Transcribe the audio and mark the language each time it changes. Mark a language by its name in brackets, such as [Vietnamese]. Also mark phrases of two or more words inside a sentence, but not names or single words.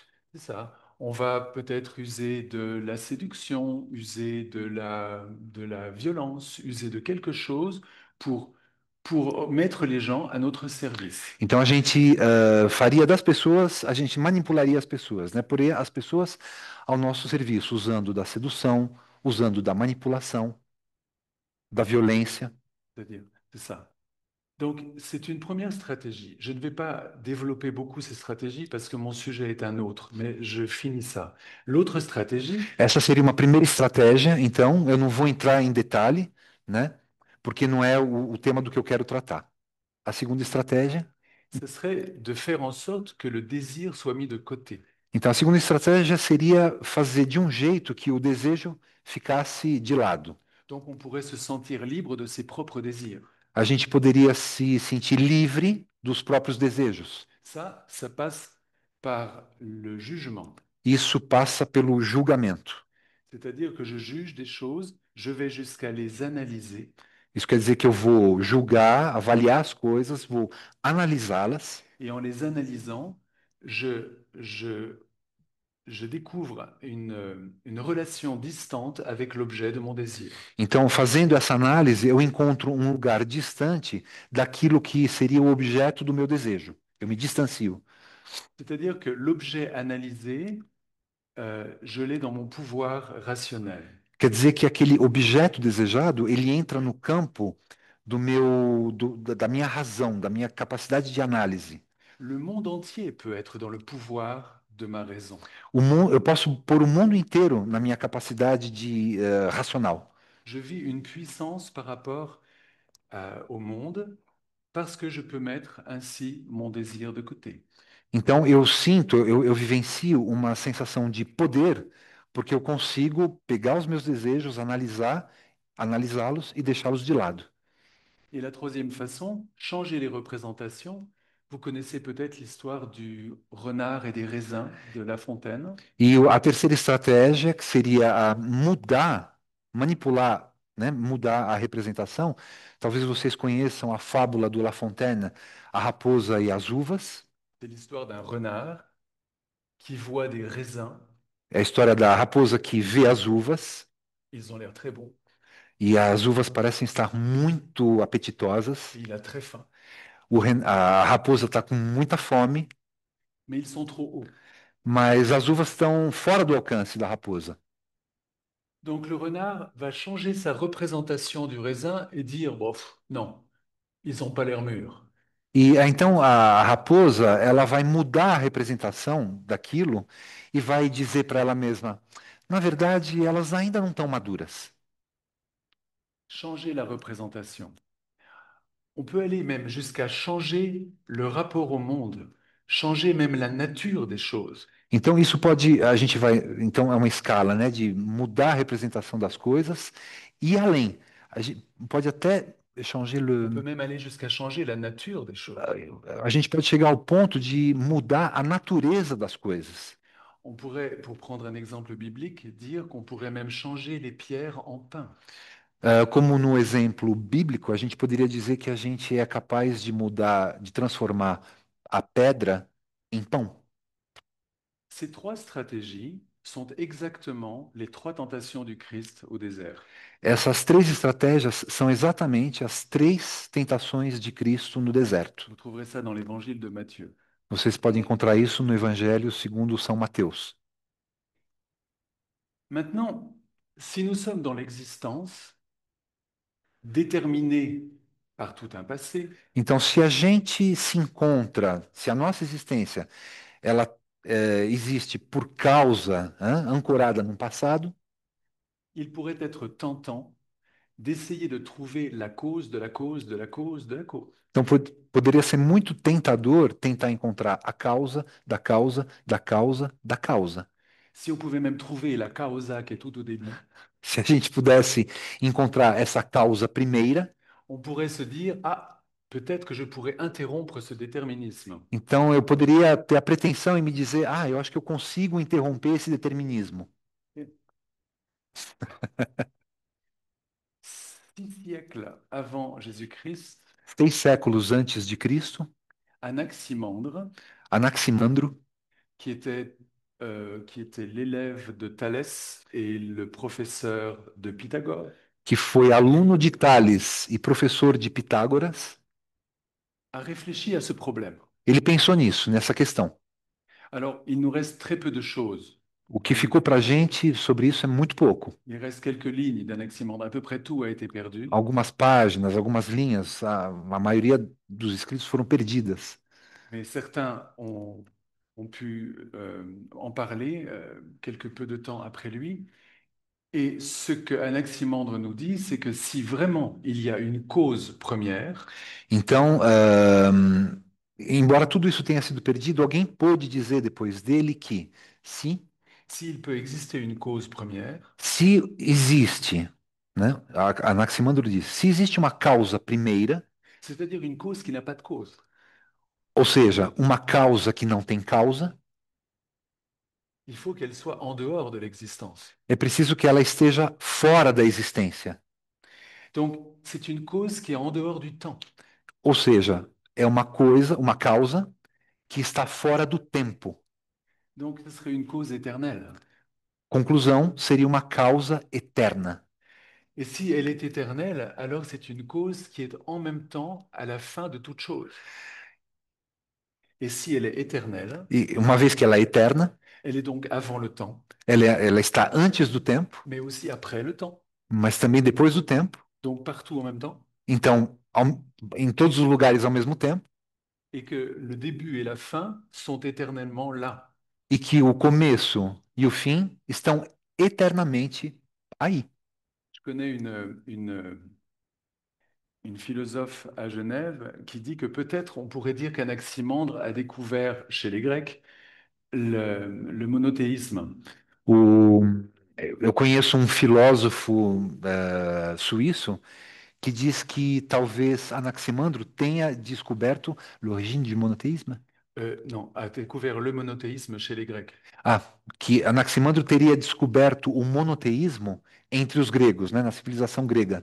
[French] C'est ça. On va peut-être user de la séduction, user de la violence, user de quelque chose pour mettre les gens à notre service. [Portuguese] Então, a gente faria das pessoas, a gente manipularia as pessoas, né? Poria as pessoas ao nosso serviço, usando da sedução, usando da manipulação, da violência. [French] C'est-à-dire, c'est ça. Donc, c'est une première stratégie. Je ne vais pas développer beaucoup ces stratégies parce que mon sujet est un autre, mais je finis ça. L'autre stratégie, [Portuguese] Essa seria uma primeira estratégia, então, eu não vou entrar em detalhe, né? Porque não é o tema do que eu quero tratar. A segunda estratégia. [French] ce serait de faire en sorte que le désir soit mis de côté. [Portuguese] Então, a segunda estratégia seria fazer de um jeito que o desejo ficasse de lado. [French] Donc, on pourrait se sentir libre de ses propres désirs. [Portuguese] A gente poderia se sentir livre dos próprios desejos. [French] Ça passe par le jugement. [Portuguese] Isso passa pelo julgamento. [French] C'est-à-dire que je juge des choses, je vais jusqu'à les analyser. [Portuguese] Isso quer dizer que eu vou julgar, avaliar as coisas, vou analisá-las, [French] Et en les analysant, je découvre une relation distante avec l'objet de mon désir. [Portuguese] então, fazendo essa análise, eu encontro um lugar distante daquilo que seria o objeto do meu desejo. Eu me distancio. [French] C'est-à-dire que l'objet analysé, je l'ai dans mon pouvoir rationnel. [Portuguese] Quer dizer que aquele objeto desejado, ele entra no campo da minha razão, da minha capacidade de análise. [French] Le monde entier peut être dans le pouvoir de ma raison. [Portuguese] Eu posso pôr o mundo inteiro na minha capacidade de racional. [French] Je vis une puissance par rapport au monde parce que je peux mettre ainsi mon désir de côté. [Portuguese] Então eu sinto, eu vivencio uma sensação de poder, porque eu consigo pegar os meus desejos, analisá-los e deixá-los de lado. [French] Et la troisième façon, changer les représentations. Vous connaissez peut-être l'histoire du renard et des raisins de La Fontaine. [Portuguese] E a terceira estratégia, que seria a mudar, manipular, né, mudar a representação. Talvez vocês conheçam a fábula do La Fontaine, A Raposa e as Uvas. [French] C'est l'histoire d'un renard qui voit des raisins. [Portuguese] É a história da raposa que vê as uvas, [French] Ils ont l'air très bons. [Portuguese] e as uvas parecem estar muito apetitosas. [French] Et il a très faim. [Portuguese] A raposa está com muita fome, [French] Mais ils sont trop hauts. [Portuguese] mas as uvas estão fora do alcance da raposa. [French] Donc le renard va changer sa représentation du raisin et dire, bof, non, ils n'ont pas l'air mûrs. [Portuguese] E então a raposa, ela vai mudar a representação daquilo e vai dizer para ela mesma, na verdade, elas ainda não estão maduras. [French] Changer la représentation. On peut aller même jusqu'à changer le rapport au monde, changer même la nature des choses. [Portuguese] Então então é uma escala, né, de mudar a representação das coisas e além, A gente pode até changer [French] On peut même aller jusqu'à changer la nature des choses. [Portuguese] a gente pode chegar ao ponto de mudar a natureza das coisas. [French] On pourrait, pour prendre un exemple biblique, dire qu'on pourrait même changer les pierres en pain. [Portuguese] Como no exemplo bíblico, a gente poderia dizer que a gente é capaz de mudar, de transformar a pedra em pão. [French] Ces trois stratégies sont exactement les trois tentations du Christ au désert. [Portuguese] Essas três estratégias são exatamente as três tentações de Cristo no deserto. [French] Vous trouverez ça dans l'évangile de Matthieu. [Portuguese] Vocês podem encontrar isso no Evangelho segundo São Mateus. [French] Maintenant, si nous sommes dans l'existence, déterminés par tout un passé, [Portuguese] Então, se a gente se encontra, se a nossa existência ela existe por causa, ancorada no passado, [French] il pourrait être tentant d'essayer de trouver la cause de la cause de la cause de la cause. [Portuguese] então poderia ser muito tentador tentar encontrar a causa da causa da causa da causa. [French] Si on pouvait même trouver la causa qui est tout au début, [Portuguese] Se a gente pudesse encontrar essa causa primeira, [French] on pourrait se dire, ah, peut-être que je pourrais interrompre ce déterminisme. [Portuguese] então eu poderia ter a pretensão em me dizer, eu acho que eu consigo interromper esse determinismo. [French] 6 siècles avant Jésus-Christ, [Portuguese] 6 séculos antes de Cristo, [French] Anaximandre, [Portuguese] Anaximandro, [French] qui était l'élève de Thalès et le professeur de Pythagore, [Portuguese] que foi aluno de Tales e professor de Pitágoras, [French] a réfléchi à ce problème. [Portuguese] ele pensou nisso, nessa questão. [French] Alors, il nous reste très peu de choses. [Portuguese] O que ficou para a gente sobre isso é muito pouco. [French] Il reste quelques lignes d'Anaximandre. À peu près tout a été perdu. [Portuguese] Algumas páginas, algumas linhas, a maioria dos escritos foram perdidas. [French] Mais certains ont pu en parler quelque peu de temps après lui. Et ce que Anaximandre nous dit, c'est que si vraiment il y a une cause première, [Portuguese] Então, embora tudo isso tenha sido perdido, alguém pôde dizer depois dele que [French] s'il peut exister une cause première, [Portuguese] se existe, né? Anaximandro diz, se existe uma causa primeira, [French] c'est-à-dire une cause qui n'a pas de cause, [Portuguese] ou seja, uma causa que não tem causa, [French] il faut qu'elle soit en dehors de l'existence. [Portuguese] é preciso que ela esteja fora da existência. [French] Donc, c'est une cause qui est en dehors du temps. [Portuguese] Ou seja, é uma coisa, uma causa que está fora do tempo. [French] Donc, ce serait une cause éternelle. [Portuguese] Conclusão, seria uma causa eterna. [French] Et si elle est éternelle, alors c'est une cause qui est en même temps à la fin de toute chose. Et si elle est éternelle, [Portuguese] E uma vez que ela é eterna, [French] elle est donc avant le temps, [Portuguese] ela está antes do tempo, [French] mais aussi après le temps. [Portuguese] mas também depois do tempo. [French] Donc partout en même temps. [Portuguese] Então, em todos os lugares ao mesmo tempo, [French] Et que le début et la fin sont éternellement là. [Portuguese] e que o começo e o fim estão eternamente aí. [French] Je connais une philosophe à Genève qui dit que peut-être on pourrait dire qu'Anaximandre a découvert chez les Grecs le monothéisme. [Portuguese] O, eu conheço um filósofo suíço que diz que talvez Anaximandro tenha descoberto [French] l'origine du monothéisme. Non, a découvert le monothéisme chez les Grecs. [Portuguese] Que Anaximandro teria descoberto o monoteísmo entre os gregos, né, na civilização grega.